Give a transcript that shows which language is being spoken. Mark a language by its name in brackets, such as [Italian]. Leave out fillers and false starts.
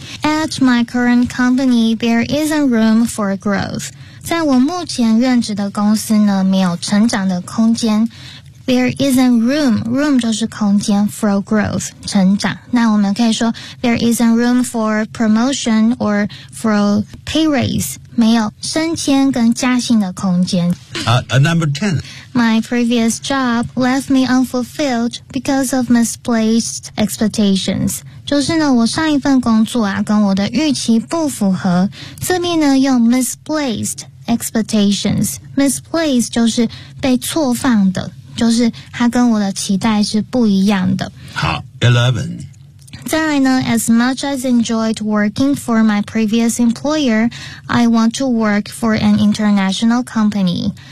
[English] At my current company, there isn't room for growth. [Chinese] 在我目前任职的公司呢，没有成长的空间。 [English] There isn't room. Room [Chinese] 就是空间 [English] for growth, [Chinese] 成长。那我们可以说 [English] there isn't room for promotion or for pay raise. [Chinese] 没有升迁跟加薪的空间。 [English] Number 10. My previous job left me unfulfilled because of misplaced expectations. [Chinese] 就是呢我上一份工作啊跟我的预期不符合。这边呢用 misplaced expectations. Misplaced 就是被错放的。就是他跟我的期待是不一样的。好 ,11. 再来呢 [English] ,as much as enjoyed working for my previous employer, I want to work for an international company.